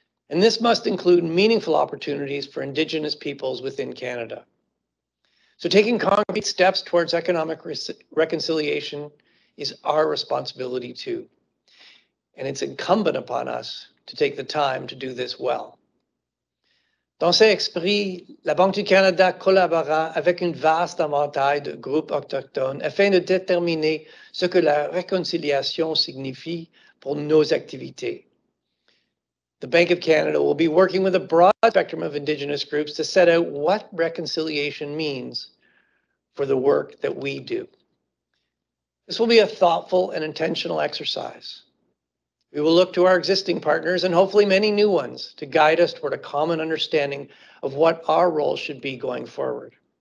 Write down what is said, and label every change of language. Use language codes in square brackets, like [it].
[en] And this must include meaningful opportunities for Indigenous peoples within Canada. So taking concrete steps towards economic reconciliation is our responsibility too. And it's incumbent upon us to take the time to do this well. [fr] Dans cet esprit, la Banque du Canada collaborera avec un vaste éventail de groupes autochtones afin de déterminer ce que la réconciliation signifie pour nos activités. [en] The Bank of Canada will be working with a broad spectrum of Indigenous groups to set out what reconciliation means for the work that we do. This will be a thoughtful and intentional exercise. We will look to our existing partners and hopefully many new ones to guide us toward a common understanding of what our role should be going forward.